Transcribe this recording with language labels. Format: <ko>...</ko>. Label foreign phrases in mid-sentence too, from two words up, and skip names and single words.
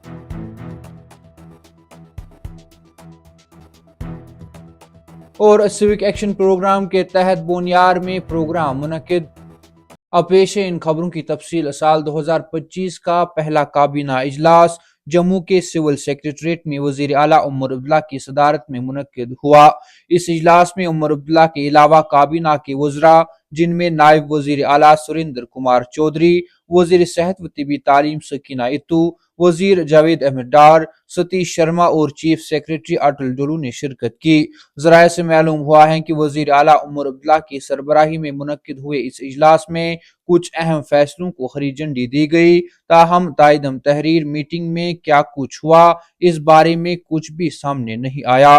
<ur>اور سیوک ایکشن پروگرام کے تحت بونیار میں پروگرام منعقد۔ اب پیش ہے ان خبروں کی تفصیل۔ سال 2025 کا پہلا کابینہ اجلاس جموں کے سول سیکریٹریٹ میں وزیر اعلیٰ عمر عبداللہ کی صدارت میں منعقد ہوا۔ اس اجلاس میں عمر عبداللہ کے علاوہ کابینہ کے وزراء، جن میں نائب وزیر اعلیٰ سریندر کمار چودھری، وزیر صحت و طبی تعلیم سکینہ اتو، وزیر جاوید احمد ڈار، ستیش شرما اور چیف سیکریٹری اٹل ڈولو نے شرکت کی۔ ذرائع سے معلوم ہوا ہے کہ وزیر اعلیٰ عمر عبداللہ کی سربراہی میں منعقد ہوئے اس اجلاس میں کچھ اہم فیصلوں کو ہری جھنڈی دی گئی۔ تاہم تائیدم تحریر میٹنگ میں کیا کچھ ہوا، اس بارے میں کچھ بھی سامنے نہیں آیا۔</ur>